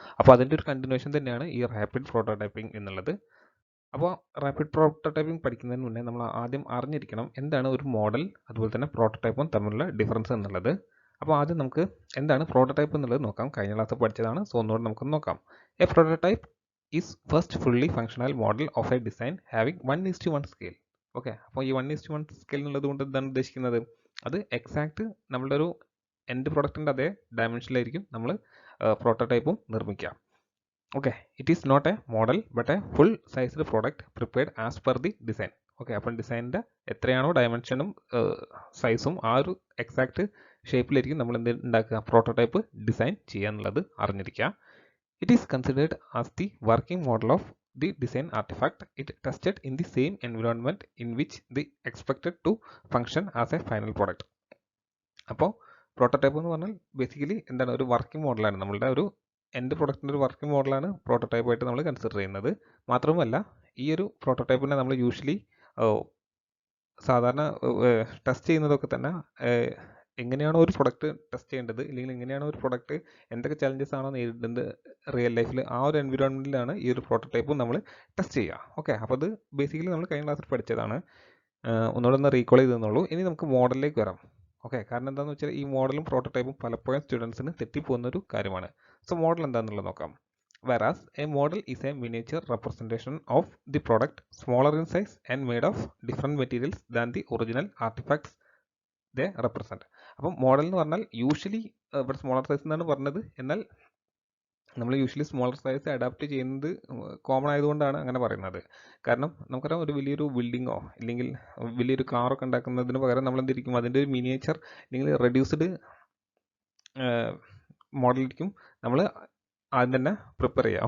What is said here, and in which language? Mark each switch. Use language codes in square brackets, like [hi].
[ml] അപ്പോൾ അതിൻ്റെ ഒരു കണ്ടിന്യൂഷൻ തന്നെയാണ് ഈ റാപ്പിഡ് പ്രോട്ടോടൈപ്പിംഗ് എന്നുള്ളത്. അപ്പോൾ റാപ്പിഡ് പ്രോട്ടോടൈപ്പിംഗ് പഠിക്കുന്നതിന് മുന്നേ നമ്മൾ ആദ്യം അറിഞ്ഞിരിക്കണം എന്താണ് ഒരു മോഡൽ അതുപോലെ തന്നെ പ്രോട്ടോടൈപ്പും തമ്മിലുള്ള ഡിഫറൻസ് എന്നുള്ളത്. അപ്പോൾ ആദ്യം നമുക്ക് എന്താണ് പ്രോട്ടോടൈപ്പ് എന്നുള്ളത് നോക്കാം. കഴിഞ്ഞ ക്ലാസ് പഠിച്ചതാണ്, സോ ഒന്നുകൂടെ നമുക്ക് നോക്കാം. [en] A prototype is first fully functional model of a design having 1:1 scale. [ml] Okay, അപ്പോൾ ഈ 1:1 സ്കെയിൽ എന്നുള്ളത് കൊണ്ട് എന്താണ് ഉദ്ദേശിക്കുന്നത്? അത് എക്സാക്ട് നമ്മളുടെ ഒരു എൻഡ് പ്രൊഡക്റ്റിൻ്റെ അതേ ഡയമെൻഷനിലായിരിക്കും നമ്മൾ പ്രോട്ടോടൈപ്പും നിർമ്മിക്കുക. [en] Okay, it is not a model but a full sized product prepared as per the design. [ml] Okay, അപ്പം ഡിസൈനിൻ്റെ എത്രയാണോ ഡയമെൻഷനും സൈസും ആ ഒരു എക്സാക്ട് ഷേപ്പിലായിരിക്കും നമ്മൾ എന്ത് ഉണ്ടാക്കുക, പ്രോട്ടോടൈപ്പ് ഡിസൈൻ ചെയ്യുക എന്നുള്ളത് അറിഞ്ഞിരിക്കുക. [en] It is considered as the working model of the design artifact. It tested in the same environment in which the expected to function as a final product. [ml] അപ്പോൾ പ്രോട്ടോടൈപ്പ് എന്ന് പറഞ്ഞാൽ basically എന്താണ്, ഒരു working മോഡലാണ്. നമ്മളുടെ ഒരു എൻഡ് പ്രൊഡക്റ്റിൻ്റെ ഒരു working മോഡലാണ് പ്രോട്ടോടൈപ്പായിട്ട് നമ്മൾ കൺസിഡർ ചെയ്യുന്നത്. മാത്രവുമല്ല ഈ ഒരു പ്രോട്ടോടൈപ്പിനെ നമ്മൾ യൂഷ്വലി സാധാരണ ടെസ്റ്റ് ചെയ്യുന്നതൊക്കെ തന്നെ എങ്ങനെയാണോ ഒരു പ്രൊഡക്റ്റ് ടെസ്റ്റ് ചെയ്യേണ്ടത്, അല്ലെങ്കിൽ എങ്ങനെയാണോ ഒരു പ്രൊഡക്റ്റ് എന്തൊക്കെ ചലഞ്ചസ് ആണോ നേരിടുന്നത് റിയൽ ലൈഫിൽ, ആ ഒരു എൻവിറോൺമെൻറ്റിലാണ് ഈ ഒരു പ്രോട്ടോടൈപ്പ് നമ്മൾ ടെസ്റ്റ് ചെയ്യുക. ഓക്കെ, അപ്പോൾ അത് ബേസിക്കലി നമ്മൾ കഴിഞ്ഞ ക്ലാസ്സിൽ പഠിച്ചതാണ്, ഒന്നുകൂടെ ഒന്ന് റീകോൾ ചെയ്തെന്നുള്ളൂ. ഇനി നമുക്ക് മോഡലിലേക്ക് വരാം. ഓക്കെ, കാരണം എന്താണെന്ന് വെച്ചാൽ ഈ മോഡലും പ്രോട്ടോടൈപ്പും പലപ്പോഴും സ്റ്റുഡൻസിന് തെറ്റിപ്പോകുന്ന ഒരു കാര്യമാണ്. സോ മോഡൽ എന്താണെന്നുള്ളത് നോക്കാം. [en] Whereas a model is a miniature representation of the product, smaller in size and made of different materials than the original artifacts they represent. [ml] അപ്പം മോഡൽ എന്ന് പറഞ്ഞാൽ യൂഷ്വലി ഇവിടെ സ്മോളർ സൈസ് എന്നാണ് പറഞ്ഞത്, എന്നാൽ നമ്മൾ യൂഷ്വലി സ്മോളർ സൈസ് അഡാപ്റ്റ് ചെയ്യുന്നത് common ആയതുകൊണ്ടാണ് അങ്ങനെ പറയുന്നത്. കാരണം നമുക്കറിയാം, ഒരു വലിയൊരു ബിൽഡിങ്ങോ അല്ലെങ്കിൽ വലിയൊരു കാറൊക്കെ ഉണ്ടാക്കുന്നതിന് പകരം നമ്മൾ എന്തിരിക്കും, അതിൻ്റെ ഒരു മിനിയേച്ചർ അല്ലെങ്കിൽ റെഡ്യൂസ്ഡ് മോഡലിരിക്കും നമ്മൾ ആദ്യം തന്നെ പ്രിപ്പയർ ചെയ്യുക.